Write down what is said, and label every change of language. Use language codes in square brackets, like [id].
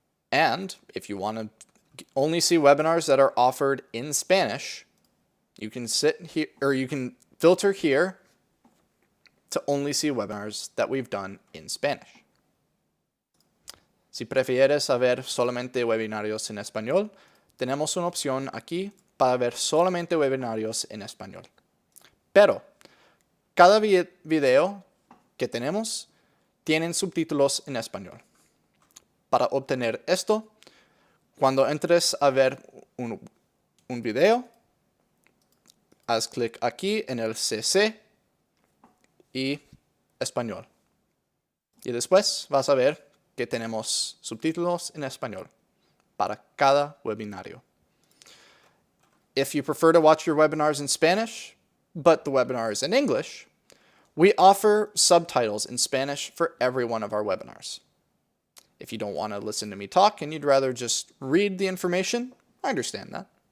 [en] And if you want to only see webinars that are offered in Spanish, you can sit here or you can filter here to only see webinars that we've done in Spanish. [es] Si prefieres ver solamente webinarios en español, tenemos una opción aquí para ver solamente webinarios en español. Pero cada video que tenemos tienen subtítulos en español. Para obtener esto, cuando entres a ver un video, haz clic aquí en el CC y español. Y después vas a ver que tenemos subtítulos en español para cada webinario. [en] If you prefer to watch your webinars in Spanish, but the webinar is in English, we offer subtitles in Spanish for every one of our webinars. If you don't want to listen to me talk and you'd rather just read the information, I understand that.